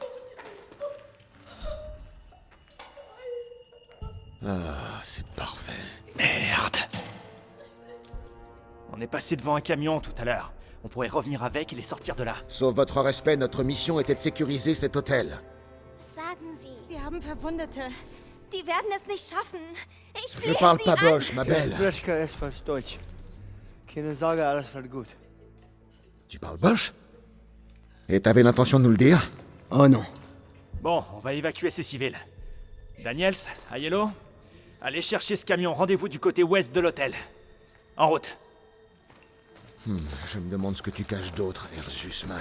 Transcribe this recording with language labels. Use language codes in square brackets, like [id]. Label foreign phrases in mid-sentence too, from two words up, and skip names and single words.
[fr] Ah, c'est parfait. Merde. On est passé devant un camion tout à l'heure. On pourrait revenir avec et les sortir de là. Sauf votre respect, notre mission était de sécuriser cet hôtel. [de] Sagen Sie. Wir haben Verwundete. Die werden es nicht schaffen. Ich [fr] Je [de] flehe [fr] parle [de] Sie [fr] pas [de] an. [fr] Bosch, ma belle. [de] Deutsch. Keine Sorge, alles wird gut. [fr] Tu parles Bosch? Et t'avais l'intention de nous le dire? Oh non. Bon, on va évacuer ces civils. Daniels, Aiello, allez chercher ce camion. Rendez-vous du côté ouest de l'hôtel. En route. Je me demande ce que tu caches d'autre, Herr Zussmann.